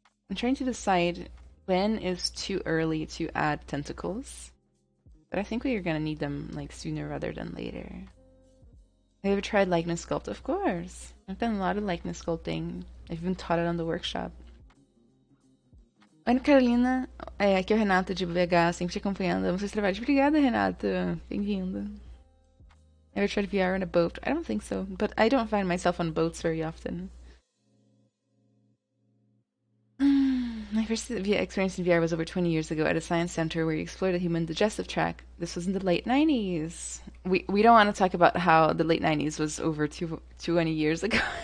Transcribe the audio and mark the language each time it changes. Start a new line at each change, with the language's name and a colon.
English: I'm trying to decide when is too early to add tentacles, but I think we are gonna need them like sooner rather than later. Have you ever tried likeness sculpt? Of course. I've done a lot of likeness sculpting. I've even taught it on the workshop.
Portuguese: Oi, Carolina. Aqui é o Renato de BH, sempre te acompanhando. Amo seus trabalhos. Obrigada, Renato. Bem-vindo.
English: Ever tried VR on a boat? I don't think so, but I don't find myself on boats very often. My first experience in VR was over 20 years ago at a science center where you explored the human digestive tract. This was in the late 90s. We don't want to talk about how the late 90s was over 20 years ago.